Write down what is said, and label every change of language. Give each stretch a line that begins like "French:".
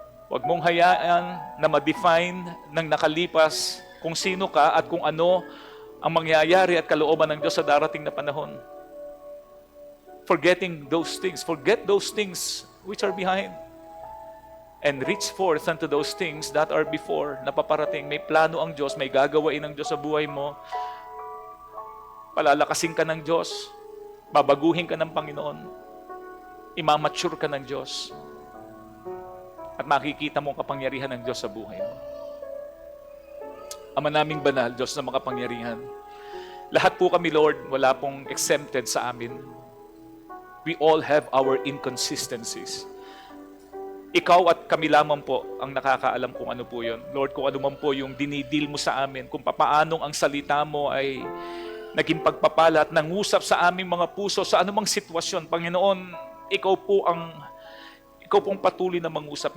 Filipino: Huwag mong hayaan na ma-define ng nakalipas kung sino ka at kung ano ang mangyayari at kalooban ng Diyos sa darating na panahon.
English: Forgetting those things. Forget those things which are behind. And reach forth unto those things that are before,
Filipino: na paparating. May plano ang Diyos, may gagawain ng Diyos sa buhay mo. Palalakasin ka ng Diyos. Babaguhin ka ng Panginoon. Imamature ka ng Diyos. At makikita mo ang kapangyarihan ng Diyos sa buhay mo. Ama naming banal, Diyos na makapangyarihan. Lahat po kami, Lord, wala pong exempted sa amin.
English: We all have our inconsistencies.
Filipino: Ikaw at kami lamang po ang nakakaalam kung ano po yun. Lord, kung ano man po yung dinidil mo sa amin, kung papaanong ang salita mo ay naging pagpapala at nangusap sa aming mga puso sa anumang sitwasyon. Panginoon, ikaw po ang patuloy na mangusap.